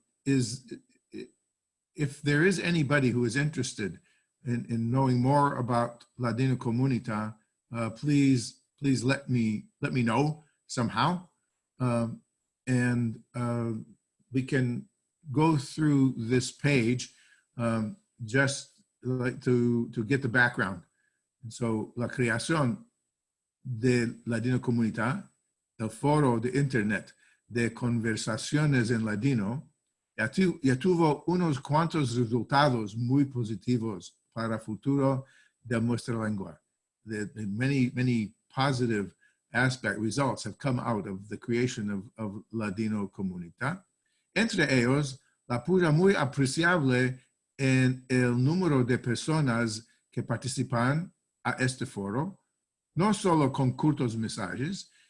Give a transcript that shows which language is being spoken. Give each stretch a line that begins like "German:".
English: If there is anybody who is interested in knowing more about Ladino Comunidad, please please let me know somehow, and we can go through this page just like to get the background.
Ladino: And so, la creación de Ladino Comunidad, el foro de Internet de conversaciones en Ladino, ya tuvo unos cuantos resultados muy positivos para el futuro de nuestra lengua.
English: The many positive results have come out of the creation of Ladino Comunidad.
Ladino: Entre ellos, la puja muy apreciable en el número de personas que participan a este foro, no solo con cortos mensajes.